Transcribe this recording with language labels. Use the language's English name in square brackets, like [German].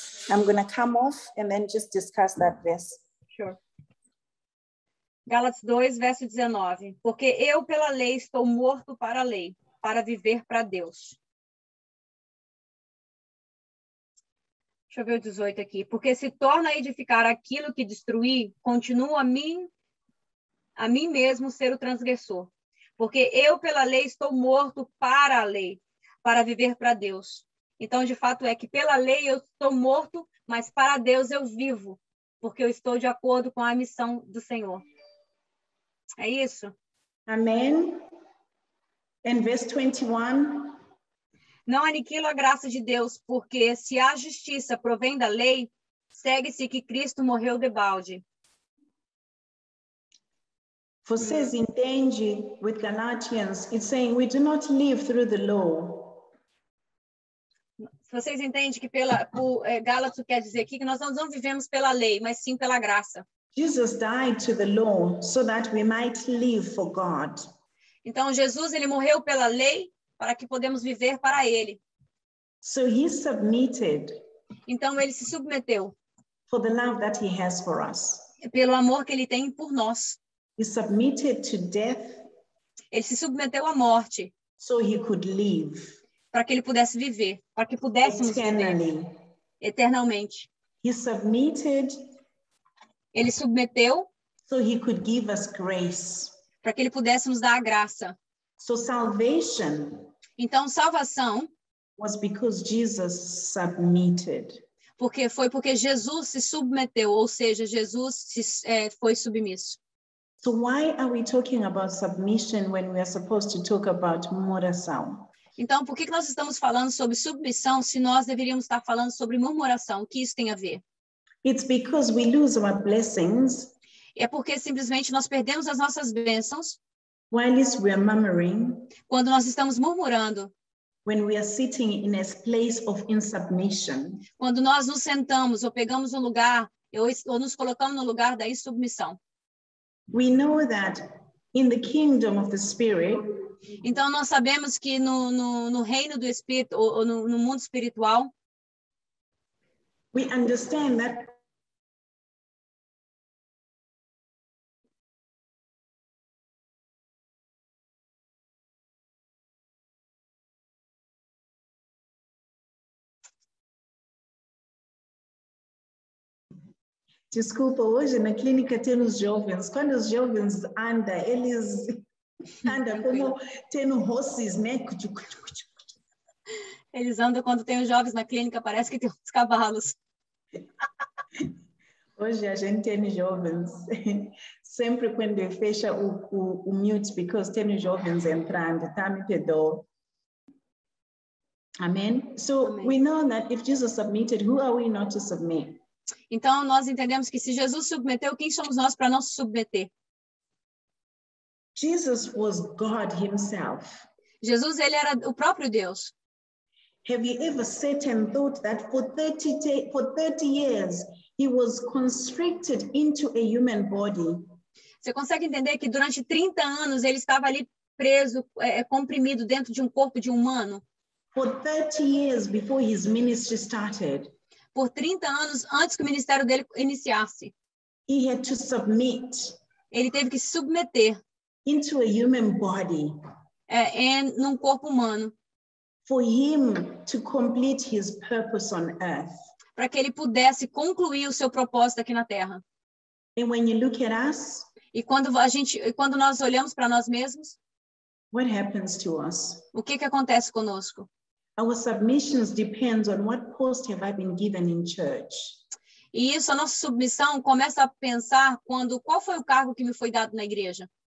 [English] I'm going to come off and then just discuss that verse. Sure. [Portuguese] Gálatas 2, verso 19. Porque eu pela lei estou morto para a lei, para viver para Deus. Deixa eu ver o 18 aqui. Porque se torna a edificar aquilo que destruí, continuo a mim mesmo ser o transgressor. Porque eu pela lei estou morto para a lei, para viver para Deus. Então, de fato, é que pela lei eu estou morto, mas para Deus eu vivo, porque eu estou de acordo com a missão do Senhor. É isso? Amém. [English] And verse 21. [Portuguese] Não aniquilo a graça de Deus, porque se a justiça provém da lei, segue-se que Cristo morreu debalde. Vocês entendem, [English] with Galatians, it's saying we do not live through the law. [Portuguese] Vocês entendem que Gálatas quer dizer aqui que nós não vivemos pela lei, mas sim pela graça. [English] Jesus died to the law so that we might live for God. [Portuguese] Então Jesus ele morreu pela lei para que podemos viver para ele. [English] So he submitted. [Portuguese] Então ele se submeteu. [English] For the love that he has for us. [Portuguese] Pelo amor que ele tem por nós. [English] He submitted to death. [Portuguese] Ele se submeteu à morte. [English] So he could live. [Portuguese] Para que ele pudesse viver, para que pudéssemos viver eternamente. [English] He submitted. [Portuguese] Ele submeteu. [English] So he could give us grace. [Portuguese] Para que ele pudesse nos dar a graça. [English] So salvation. [Portuguese] Então salvação. [English] Was because Jesus submitted. [Portuguese] Porque Jesus se submeteu, ou seja, Jesus foi submisso. [English] So why are we talking about submission when we are supposed to talk about murmuração? [Portuguese] Então, por que nós estamos falando sobre submissão se nós deveríamos estar falando sobre murmuração? O que isso tem a ver? [English] It's because we lose our blessings. [Portuguese] É porque simplesmente nós perdemos as nossas bênçãos. [English] while we are murmuring, [Portuguese] quando nós estamos murmurando, [English] when we are sitting in a place of insubmission, [Portuguese] quando nós nos sentamos ou pegamos um lugar ou nos colocamos no lugar da insubmissão. [English] we know that in the kingdom of the Spirit, [Portuguese] Então, nós sabemos que no reino do Espírito, ou no mundo espiritual, [English] we understand that [Portuguese] desculpa, hoje na clínica tem os jovens. Quando os jovens andam, eles andam como tendo [English] horses, [Portuguese] né? eles andam quando tem os jovens na clínica, parece que tem uns cavalos. Hoje a gente tem jovens. Sempre quando fecha o mute, [English] because [Portuguese] tem jovens entrando, tá? Me perdoa. Amen? [English] So [Portuguese] Amém. [English] we know that if Jesus submitted, who are we not to submit? [Portuguese] Então, nós entendemos que se Jesus submeteu, quem somos nós para não se submeter? [English] Jesus was God himself. [Portuguese] Jesus, ele era o próprio Deus. [English] Have you ever sat and thought that for 30 years, he was constricted into a human body? [Portuguese] Você consegue entender que durante 30 anos ele estava ali preso, comprimido dentro de um corpo de humano? [English] For 30 years before his ministry started, [Portuguese] Por 30 anos antes que o ministério dele iniciasse. [English] he had to submit [Portuguese] Ele teve que se submeter [English] into a human body [Portuguese] num corpo humano, [English] for him to complete his purpose on earth. [Portuguese] para que ele pudesse concluir o seu propósito aqui na Terra. [English] And when you look at us, [Portuguese] E quando nós olhamos para nós mesmos, [English] what happens to us? [Portuguese] o que acontece conosco? [English] Our submissions depends on what post have I been given in church. [Portuguese] E isso, a nossa submissão começa a pensar qual foi o cargo que me foi dado na igreja.